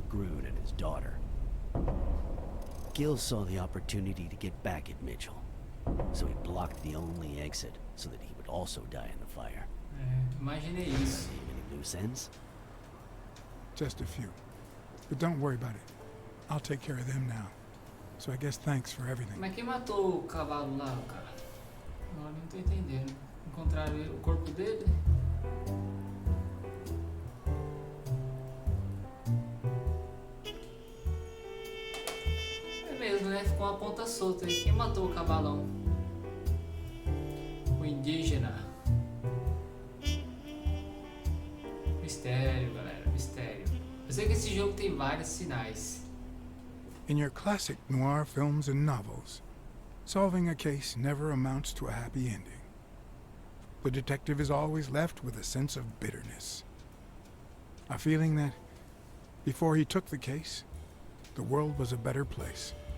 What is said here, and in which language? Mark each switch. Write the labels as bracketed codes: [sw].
[en] Groon and his daughter. Gil saw the opportunity to get back at Mitchell, so he blocked the only exit so that he would also die in the fire. [pt] Imaginei isso. [en] Leave any loose ends? Just a few. But don't worry about it. I'll take care of them now. So I guess thanks for everything. [pt] Mas quem matou o cavalo lá, cara? Agora não tô entendendo. Encontraram o corpo dele? É mesmo, né? Ficou uma ponta solta aí. Quem matou o cavalão? O indígena. Mistério, galera. Mistério. Eu sei que esse jogo tem vários sinais. [en] In your classic noir films and novels, solving a case never amounts to a happy ending. The detective is always left with a sense of bitterness. A feeling that, before he took the case, the world was a better place.